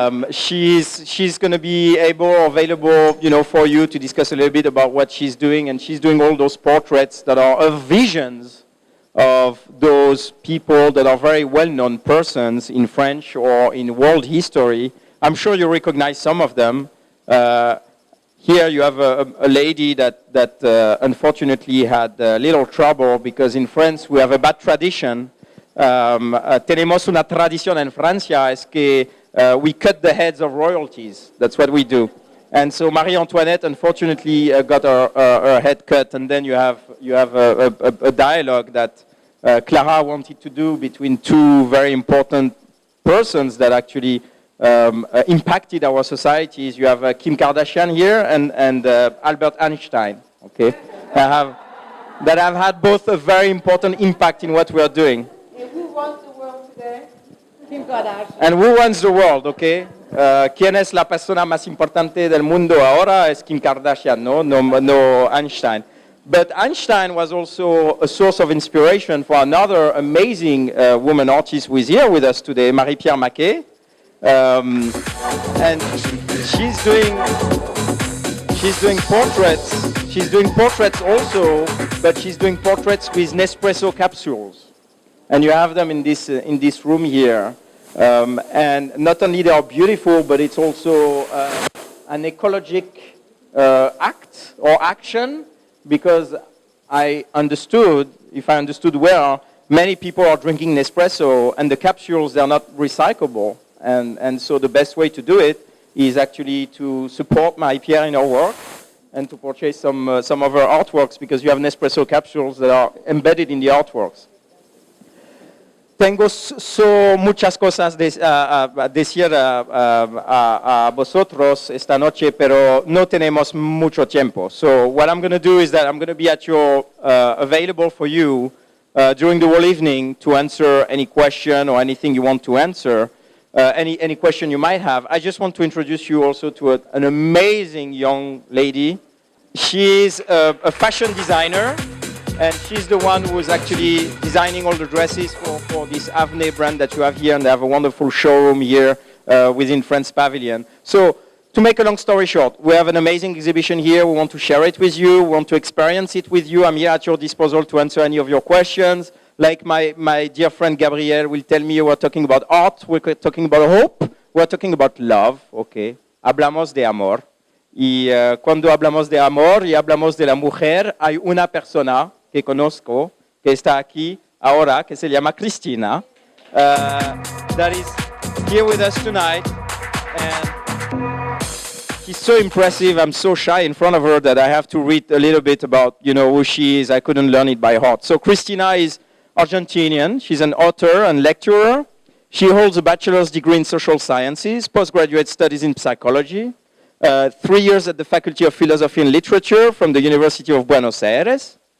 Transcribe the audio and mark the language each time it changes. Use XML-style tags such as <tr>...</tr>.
<en>She's going to be available, you know, for you to discuss a little bit about what she's doing, and she's doing all those portraits that are of visions of those people that are very well-known persons in French or in world history. I'm sure you recognize some of them. Here you have a lady that unfortunately had a little trouble because in France we have a bad tradition.</en> <es>Tenemos una tradición en Francia es que</es> <en>we cut the heads of royalties. That's what we do. And so Marie Antoinette unfortunately got her head cut, and then you have a dialogue that Clara wanted to do between two very important persons that actually impacted our societies. You have Kim Kardashian here and Albert Einstein. Okay, that have had both a very important impact in what we are doing. And who runs the world today? Kim Kardashian. And who runs the world? Okay.</en> <es>¿Quién es la persona más importante del mundo ahora? Es Kim Kardashian, no Einstein.</es> <en>But Einstein was also a source of inspiration for another amazing woman artist who is here with us today, Marie-Pierre Maquet. And she's doing portraits. She's doing portraits also, but she's doing portraits with Nespresso capsules. And you have them in this room here. And not only they are beautiful, but it's also an ecologic act or action, because if I understood well, many people are drinking Nespresso and the capsules, they're not recyclable. And so the best way to do it is actually to support Marie-Pierre in her work and to purchase some of her artworks, because you have Nespresso capsules that are embedded in the artworks.</en> <es>Tengo muchas cosas decir a vosotros esta noche, pero no tenemos mucho tiempo.</es> <en>So what I'm going to do is that I'm going to be at your available for you during the whole evening to answer any question or anything you want to answer, any question you might have. I just want to introduce you also to an amazing young lady. She's a fashion designer. And she's the one who is actually designing all the dresses for this Avne brand that you have here, and they have a wonderful showroom here within Friends Pavilion. So, to make a long story short, we have an amazing exhibition here. We want to share it with you. We want to experience it with you. I'm here at your disposal to answer any of your questions. Like my dear friend Gabriel will tell me, we're talking about art, we're talking about hope, we're talking about love, okay?</en> <es>Hablamos de amor. Y cuando hablamos de amor y hablamos de la mujer, hay una persona que conozco, que está aquí ahora, que se llama Christina,</es> <en>that is here with us tonight. And she's so impressive. I'm so shy in front of her that I have to read a little bit about, you know, who she is. I couldn't learn it by heart. So Christina is Argentinian. She's an author and lecturer. She holds a bachelor's degree in social sciences, postgraduate studies in psychology, 3 years at the Faculty of Philosophy and Literature from the University of Buenos Aires.</en>